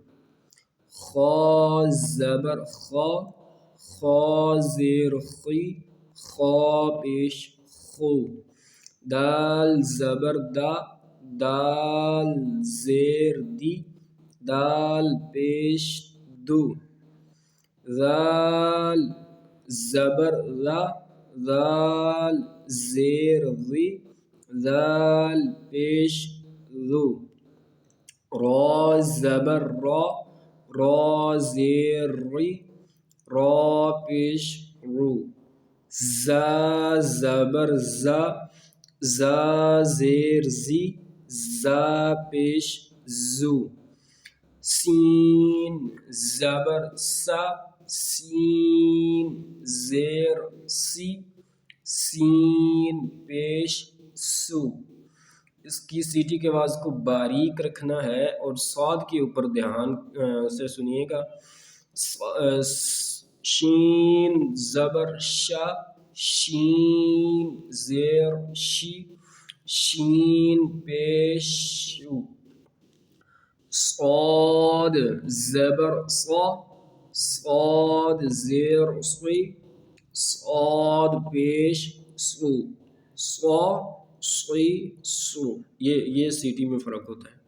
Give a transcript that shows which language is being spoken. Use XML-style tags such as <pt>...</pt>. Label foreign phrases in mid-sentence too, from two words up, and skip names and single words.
<ur>خا زبر خا، خا زیر خی، خا پیش خو، دال زبر دا، دال زیر دی، دال پیش دو، ذال زبر ذا، ذال زیر ذی، ذال پیش ذو. را زبر را، را زیر ری، را پیش رو. ز زبر ز، ز زیر زی، ز پیش زو. سین زبر س، سین زیر سی، سین پیش سو. اس کی سیٹی کے آواز کو باریک رکھنا ہے اور صاد کے اوپر دھیان سے سنیے گا. شین زبر ش، شین زیر شی، شین پیش شو. صاد زبر صا، صاد زیر صی، صاد پیش سو، صا صی سو. یہ سیٹی میں فرق ہوتا ہے.</ur>